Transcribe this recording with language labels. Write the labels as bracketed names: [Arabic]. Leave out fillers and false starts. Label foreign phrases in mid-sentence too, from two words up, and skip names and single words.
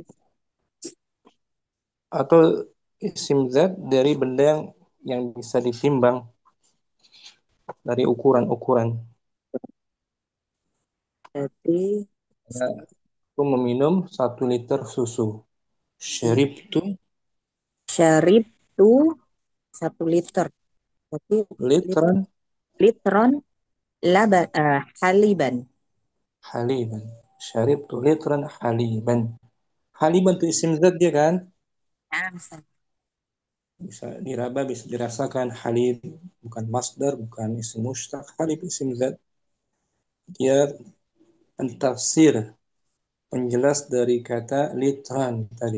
[Indonesian] Atau isim zat dari benda yang bisa ditimbang dari ukuran-ukuran. berarti Ya, aku meminum 1 liter susu. Syaribtu syarib itu 1 liter. Berarti litran [Arabic] لترا حليبا. [Indonesian] haliban. [Arabic] شربت لترا حليبا. [Indonesian] Haliban itu isim zat dia kan? Nah, misalnya. Bisa diraba, bisa dirasakan. Halib bukan masdar, bukan isim mushtaq. Halib isim zat. Dia pentafsir, penjelas dari kata litran tadi.